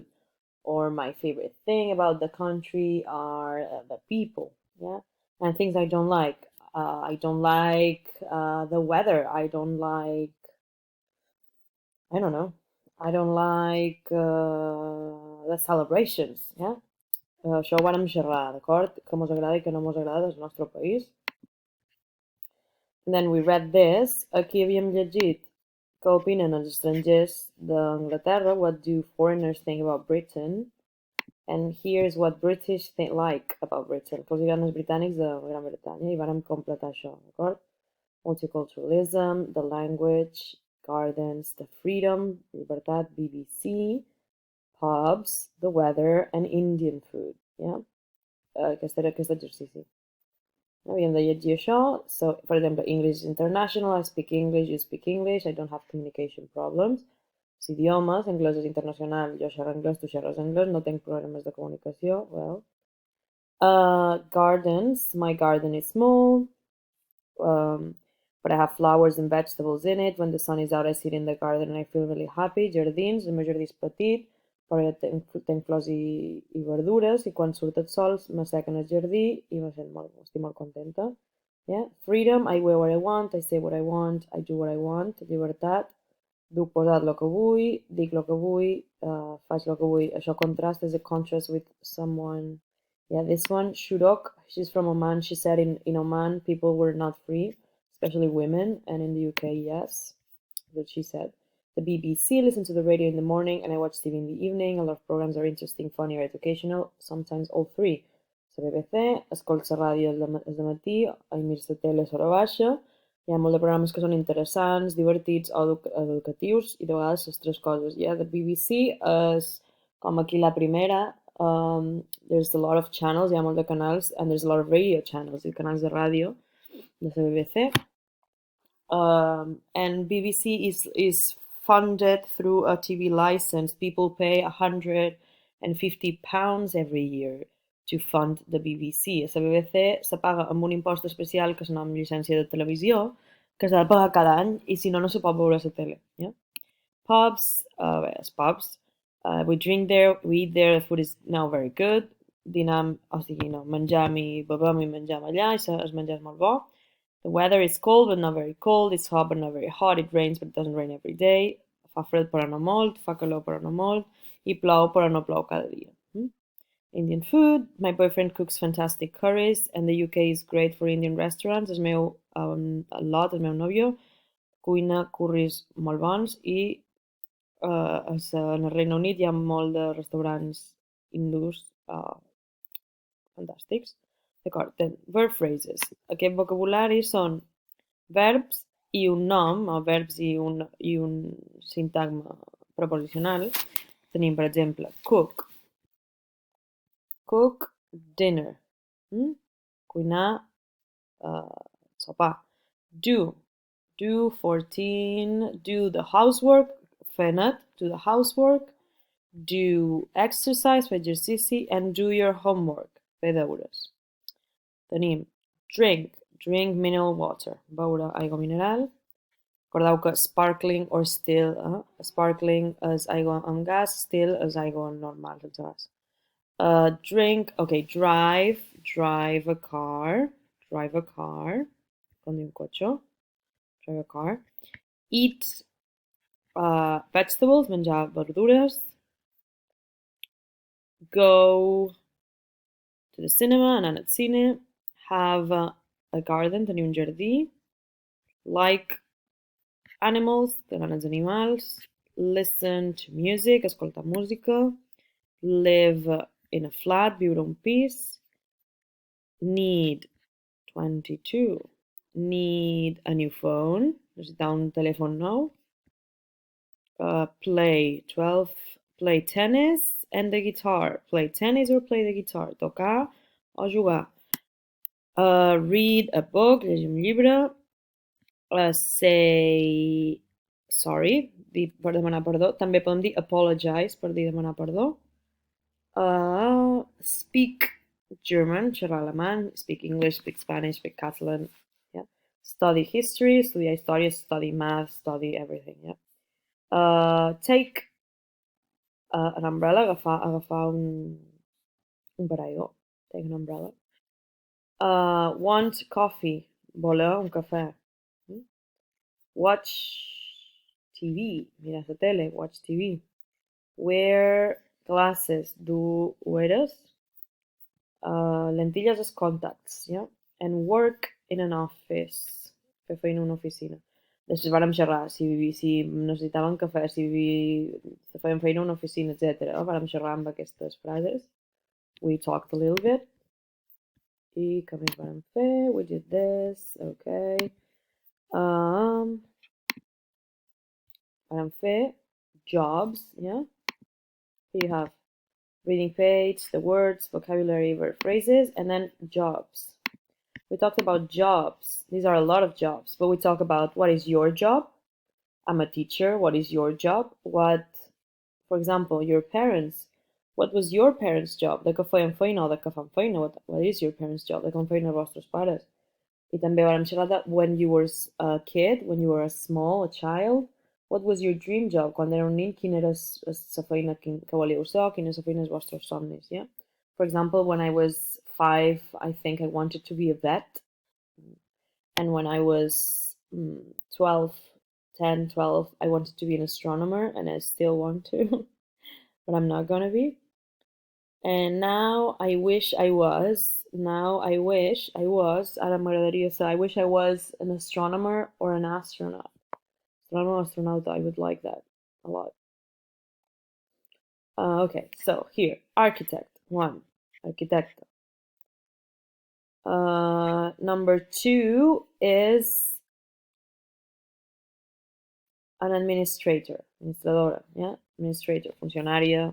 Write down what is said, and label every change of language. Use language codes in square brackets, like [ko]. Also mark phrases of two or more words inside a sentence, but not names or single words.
[en] Or my favorite thing about the country are the people. Yeah, and things I don't like. I don't like the weather. I don't like. I don't know. I don't like the celebrations. Yeah, [ca] això ho vàrem xerrar, d'acord? Que mos agrada i que no mos agrada del nostre país. [en] And then we read this. [ca] Aquí havíem llegit què opinen els estrangers d'Anglaterra. [en] What do foreigners think about Britain? And here's what British like about Britain. [ca] Que els agraden els britànics de Gran Bretanya i vàrem completar això, d'acord? [en] Multiculturalism, the language, gardens, the freedom, llibertat, BBC, pubs, the weather, and Indian food. Yeah? [ca] Aquest era aquest exercici. Havíem de llegir això. [en] So, for example, English is international, I speak English, you speak English, I don't have communication problems. [ca] Els idiomes, anglès és internacional, jo xerro anglès, tu xerres anglès, no tinc problemes de comunicació. [en] Well, gardens, my garden is small, but I have flowers and vegetables in it. When the sun is out, I sit in the garden and I feel really happy. [ca] Jardins, el meu jardí és petit, però jo tenc flors i verdures, i quan surt el sol m'assequen el jardí i estic molt contenta. [en] Yeah? Freedom, I wear what I want, I say what I want, I do what I want. [ca] Llibertat, duc posat el que vull, dic el que vull, faig el que vull. [en] Això contrast is a contrast with someone. Yeah, this one, Shurok, she's from Oman. She said in Oman, people were not free, especially women, and in the UK, yes, that's what she said. The BBC, listen to the radio in the morning, and I watch TV in the evening. A lot of programs are interesting, funny, or educational, sometimes all three. [ca] La BBC, escolta la ràdio al matí, i mires la tele a l'hora baixa. Hi ha molt de programes que són interessants, divertits o educatius, i de vegades les tres coses. Yeah, the BBC és com aquí la primera. [en] There's a lot of channels, [ca] hi ha molt de canals, [en] and there's a lot of radio channels, [ca] i canals de ràdio de la BBC. [en] And BBC is funded through a TV license. People pay £150 every year to fund the BBC. [ca] A la BBC se paga amb un impost especial que s'anomena llicència de televisió, que s'ha de pagar cada any i si no, no se pot veure a la tele. [en] Yeah? Pubs, pubs. We drink there, we eat there, the food is now very good. [ca] Dinam, o sigui, no, menjam i bebem i menjam allà, i el menjar és molt bo. [en] The weather is cold but not very cold, it's hot but not very hot, it rains but it doesn't rain every day, [ca] fa fred però no molt, fa calor però no molt, i plou però no plou cada dia. [en] Indian food, my boyfriend cooks fantastic curries, and the UK is great for Indian restaurants. [ca] El meu nòvio, cuina curris molt bons i en el Regne Unit hi ha molt de restaurants hindús fantàstics. D'acord, [en] then, verb phrases. [ca] Aquest vocabulari són verbs i un nom, o verbs i un sintagma preposicional. Tenim, per exemple, [en] cook. Cook dinner. [ca] Cuinar sopar. [en] Do. Do 14. Do the housework. [ca] Fer net. [en] Do the housework. Do exercise, [ca] fer exercici, [en] and do your homework, [ca] fer deures. Tenim [en] drink, drink mineral water, [ca] beure aigua mineral. Recordeu que [en] sparkling or still, [ca] sparkling és aigua amb gas, still és aigua normal, sense gas. [en] Drink, okay, drive, drive a car, [ca] conduir un cotxe, [en] drive a car. Eat vegetables, [ca] menjar verdures. [en] Go to the cinema, [ca] anar al cine. [en] Have a garden, [ca] tenir un jardí. [en] Like animals, [ca] t'agraden els animals. [en] Listen to music, [ca] escoltar música. [en] Live in a flat, [ca] viure un pis. [en] Need 22. Need a new phone, [ca] necessitar un telèfon nou. [en] Play 12. Play tennis and the guitar. Play tennis or play the guitar. [ca] Tocar o jugar. [en] Read a book, [ca] llegir un llibre. [en] say sorry, [ca] dir per demanar perdó. També podem dir apologize per dir demanar perdó. [en] Speak German, [ca] xerrar alemany. [en] Speak English, speak Spanish, speak Catalan. Yeah. Study history, [ca] estudiar història, [en] study math, study everything. Yeah. Take an umbrella, [ca] agafar un paraigua. [en] Take an umbrella. Want coffee, [ca] voler un cafè. [en] Watch TV, [ca] mirar la tele, [en] watch TV. Wear glasses, [ca] dur ulleres. Lentilles als contacts, yeah? [en] And work in an office, [ca] fer feina en una oficina. Després vàrem xerrar si necessitaven cafè, si feien feina en una oficina, etc. Vàrem xerrar amb aquestes frases. [en] We talked a little bit. [ca] I què més vàrem fer? [en] We did this, [ca] okay. Vàrem fer jobs, yeah? [en] Here you have reading page, the words, vocabulary, verb phrases, and then jobs. We talked about jobs. These are a lot of jobs, but we talk about what is your job. I'm a teacher. What is your job? What, for example, your parents. What was your parents' job? [ca] De què feien feina o de què fan feina? [en] What is your parents' job? [ca] De què fan feina els vostres pares? I també vam xerrar de [en] when you were a kid, when you were a child, what was your dream job? [ca] Quan era un nin, quina era la feina que volíeu ser, quina és la feina dels vostres somnis, [en] yeah? For example, when I was 5, I think I wanted to be a vet. And when I was 12, 10, 12, I wanted to be an astronomer, and I still want to, but I'm not gonna be. And now I wish I was, [ca] ara m'agradaria ser, [en] I wish I was an astronomer or an astronaut. Astronomer, astronaut, I would like that a lot. Okay, so here, architect, 1, arquitecto. Number 2 is an administrator, administradora, yeah, administrator, funcionaria.